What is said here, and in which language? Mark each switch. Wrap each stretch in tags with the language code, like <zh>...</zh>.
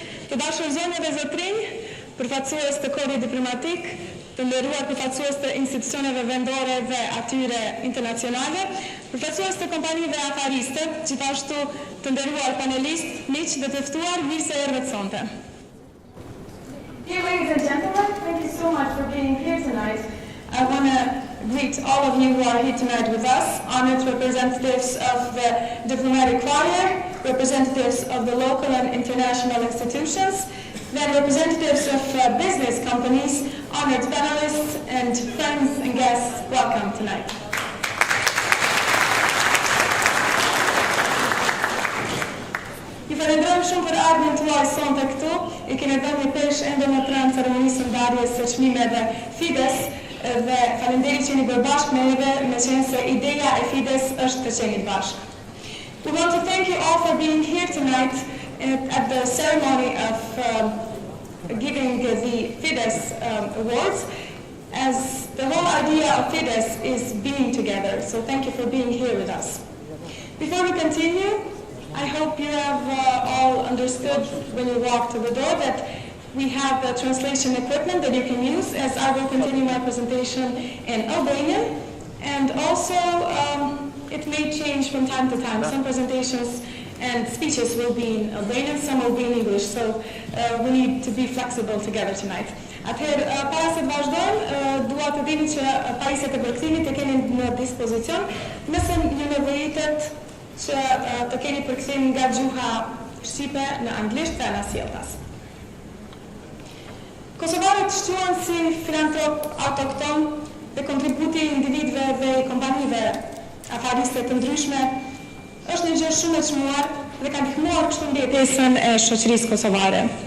<sq>Të dashur zonja dhe zotrinj, përfaqësues të kodit diplomatik, të nderuar përfaqësues të institucioneve vendore dhe atyre internacionale, përfaqësues të kompanive afariste, gjithashtu të nderuar panelistë, miq dhe të ftuar, mirë se erdhët sonte.</sq> <en>Dear ladies and gentlemen, thank you so much for being here tonight. I want to greet all of you who are here tonight with us, honored representatives of the diplomatic choir, representatives of the local and international institutions, then representatives of business companies, honored panelists, and friends and guests, welcome tonight.</en> <sq>Ju falenderojmë shumë për ardhmen tuaj sonte këtu. I keni dhënë një peshë ende më pranë ceremonisë së ndarjes së çmimeve FIDES dhe falenderit që jeni bërë bashkë me neve, me qenë se ideja e FIDES është të qenit bashkë.</sq> <en>We want to thank you all for being here tonight at the ceremony of giving the FIDES awards, as the whole idea of FIDES is being together. So thank you for being here with us. Before we continue, I hope you have all understood when you walked to the door that we have the translation equipment that you can use, as I will continue my presentation in Albanian, and also it may change from time to time. Some presentations and speeches will be in Albanian, some will be in English, so we need to be flexible together tonight.</en> <sq>Atëherë, para se të vazhdojmë, dua të dini që pajisjet e përkthimit e keni në dispozicion, nëse ju nevojitet që të keni përkthim nga gjuha shqipe në anglisht dhe në sjelltas. Kosovarët shquhen si filantrop autokton dhe kontributi i individëve dhe i kompanive afariste të ndryshme është një gjë shumë e çmuar dhe ka ndihmuar kështu mbjetesën e shoqërisë kosovare.</sq>